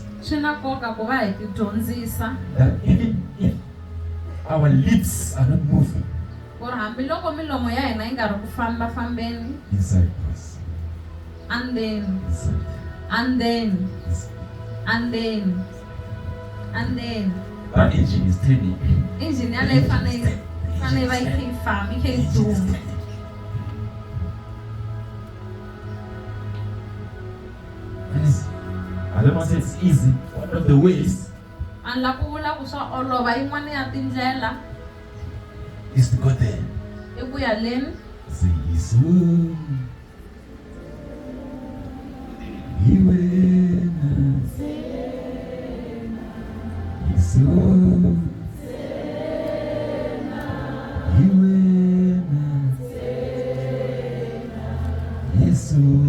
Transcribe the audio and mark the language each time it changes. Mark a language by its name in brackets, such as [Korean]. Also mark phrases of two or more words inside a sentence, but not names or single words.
[Tsonga] swi na nkoka ku va hi ti dyondzisa [English] that even if our lips are not moving [Tsonga] ku ri hambiloko milomo ya hina yi nga ri ku fambafambeni, [English] inside us, and then inside, and then inside. and then and then That engine is turning. [Tsonga] engine yaleyo fanele va yi kha yi famba yi kha yi duma. [English] I don't want to say it's easy. One of the ways [Tsonga] And la ku vula ku swa olova yin'wana ya tindlela [English] is to go there. [Tsonga] i ku ya leni Say, Yesu, Iwena, Yesu, Iwena, Yesu.